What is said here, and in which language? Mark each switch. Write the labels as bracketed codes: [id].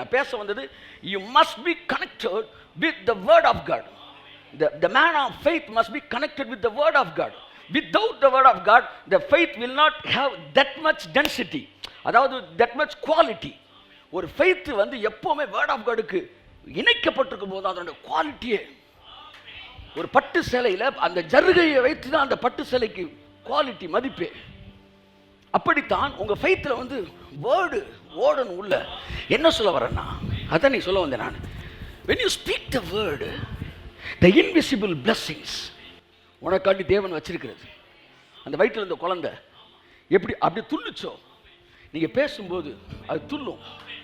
[ta] நான் பேச வந்தது [en] you must be connected with the word of God. The man of faith must be connected with the word of God. Without the word of God, the faith will not have that much density. அதாவது that much quality. [ta] ஒரு faith வந்து எப்பவுமே word of Godக்கு இணைக்கப்பட்டிருக்கும் போது அதோட குவாலிட்டியே, ஒரு பட்டு சேலையில் அந்த ஜருகையை வைத்து தான் அந்த பட்டு சேலைக்கு குவாலிட்டி மதிப்பே. அப்படித்தான் உங்க ஃபெய்த்ல வந்து வேர்டு ஓடணும் உள்ள. என்ன சொல்ல வரேன்னா, அதான் நீ சொல்ல வந்தேன் நான். [en] when you speak the word, the invisible blessings [ta] உனக்காண்டி தேவன் வச்சிருக்கிறது. அந்த வயிற்றில் இருந்த குழந்தை எப்படி அப்படி துள்ளுச்சோ, நீங்க பேசும்போது அது துள்ளும்.